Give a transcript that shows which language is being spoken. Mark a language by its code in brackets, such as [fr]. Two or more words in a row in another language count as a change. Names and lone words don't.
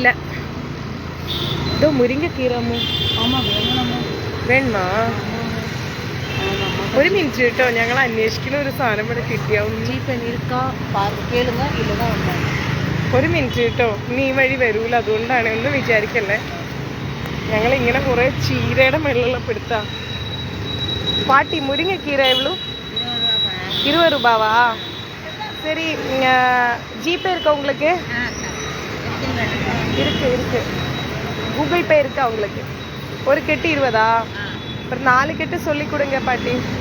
[ml] ഇതോ മുരിങ്ങക്കീറമ്മു വേണോ? ഒരു മിനിറ്റ് കേട്ടോ, ഞങ്ങൾ അന്വേഷിക്കുന്ന ഒരു സാധനം ഇവിടെ കിട്ടിയാവും. ഒരു മിനിറ്റ് കേട്ടോ, നീ വഴി വരൂല, അതുകൊണ്ടാണ്. ഒന്നും വിചാരിക്കല്ലേ. ഞങ്ങൾ ഇങ്ങനെ കുറെ ചീരയുടെ വെള്ളമുള്ള പിടുത്താ. [ta] பாட்டி முருங்கைக்கீரை எவ்வளோ? 20 ரூபாவா? சரி, ஜிபே இருக்கா உங்களுக்கு? இருக்கு. கூகுள் பே இருக்கா உங்களுக்கு? ஒரு கெட்டு 20ஆ? அப்புறம் 4 கெட்டு சொல்லி கொடுங்க பாட்டி.